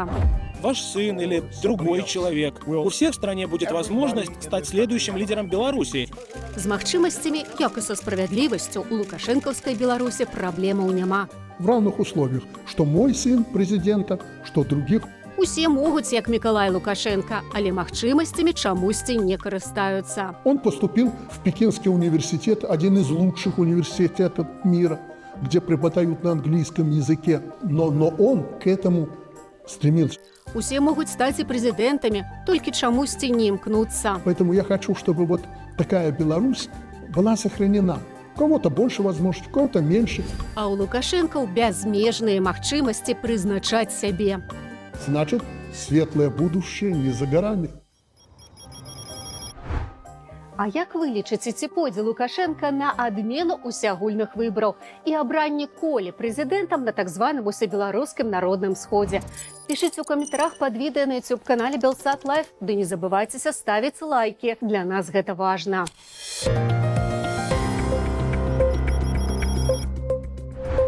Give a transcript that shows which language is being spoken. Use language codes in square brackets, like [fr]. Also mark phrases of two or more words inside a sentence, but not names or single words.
[ru] Ваш сын или другой человек. У всех в стране будет возможность стать следующим лидером Беларуси. [be] З магчымасцямі, як і са справядлівасцю, у лукашэнкаўскай Беларусі праблемаў няма. [ru] В равных условиях, что мой сын президента, что других. [be] Усе могуць, як Мікалай Лукашенко, але магчымасцямі чамусьці не карыстаюцца. [ru] Он поступил в Пекинский университет, один из лучших университетов мира, где преподают на английском языке. Но он к этому стремился. [be] Усе могуць стаць і прэзідэнтамі, толькі чамусьці не імкнуцца. [ru] Поэтому я хочу, чтобы вот такая Беларусь была сохранена. У кого-то больше возможностей, у кого-то меньше. [be] А ў Лукашэнкаў бязмежныя магчымасці прызначаць сябе. [ru] Значит, светлое будущее не за горами. [be] А як вы лічыце, ці пойдзе Лукашенко на адмену усеагульных выбараў і абранне Колі прэзідэнтам на так званым усебеларускім народным сходзе? Пішыце ў каментарах пад відэа на YouTube-канале Белсат Лайф, ды не забывайцеся ставіць лайкі, для нас гэта важна.